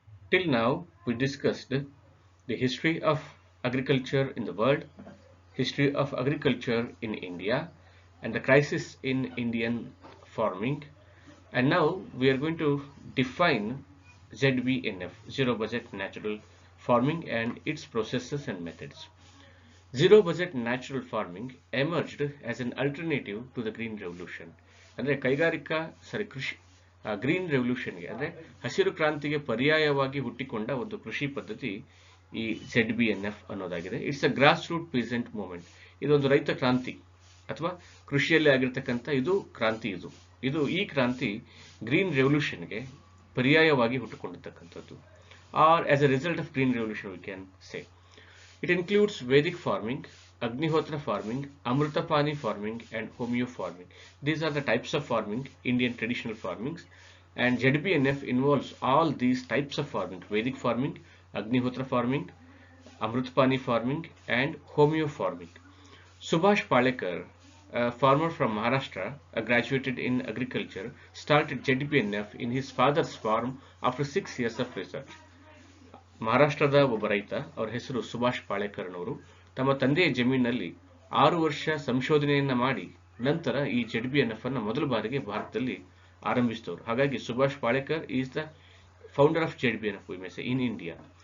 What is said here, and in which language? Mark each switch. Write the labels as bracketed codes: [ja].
[en] Till now we discussed the history of agriculture in the world, history of agriculture in India, and the crisis in Indian farming, and now we are going to define ZBNF, zero budget natural farming, and its processes and methods. Zero budget natural farming emerged as an alternative to the Green Revolution. [kn] ಅಂದ್ರೆ ಕೃಷಿ green ರೆವಲ್ಯೂಷನ್ಗೆ ಅಂದ್ರೆ ಹಸಿರು ಕ್ರಾಂತಿಗೆ ಪರ್ಯಾಯವಾಗಿ ಹುಟ್ಟಿಕೊಂಡ ಒಂದು ಕೃಷಿ ಪದ್ಧತಿ ಈ ZBNF ಅನ್ನೋದಾಗಿದೆ. [en] It's a grass root peasant movement. [kn] ಇದೊಂದು ರೈತ ಕ್ರಾಂತಿ ಅಥವಾ ಕೃಷಿಯಲ್ಲಿ ಆಗಿರ್ತಕ್ಕಂಥ ಇದು ಕ್ರಾಂತಿ. ಈ ಕ್ರಾಂತಿ ಗ್ರೀನ್ ರೆವಲ್ಯೂಷನ್ಗೆ ಪರ್ಯಾಯವಾಗಿ ಹುಟ್ಟುಕೊಂಡಿರ್ತಕ್ಕಂಥದ್ದು, [en] Or as a result of green revolution we can say. It includes Vedic farming, Agnihotra farming, Amrutapani farming, and Homeo farming. These are the types of farming, Indian traditional farmings, and ZBNF involves all these types of farming: Vedic farming, Agnihotra farming, Amrutapani farming, and Homeo farming. Subhash Palekar, a farmer from Maharashtra, graduated in agriculture, started ZBNF in his father's farm after 6 years of research. [kn] ಮಹಾರಾಷ್ಟ್ರದ ಒಬ್ಬ ರೈತ, ಅವರ ಹೆಸರು ಸುಭಾಷ್ ಪಾಳೇಕರ್ನವರು, ತಮ್ಮ ತಂದೆಯ ಜಮೀನಿನಲ್ಲಿ 6 ವರ್ಷ ಸಂಶೋಧನೆಯನ್ನ ಮಾಡಿ ನಂತರ ಈ ZBNF ಅನ್ನು ಮೊದಲ ಬಾರಿಗೆ ಭಾರತದಲ್ಲಿ ಆರಂಭಿಸಿದವರು. ಹಾಗಾಗಿ [en] Subhash Palekar is the founder of ZBNF we may say in India.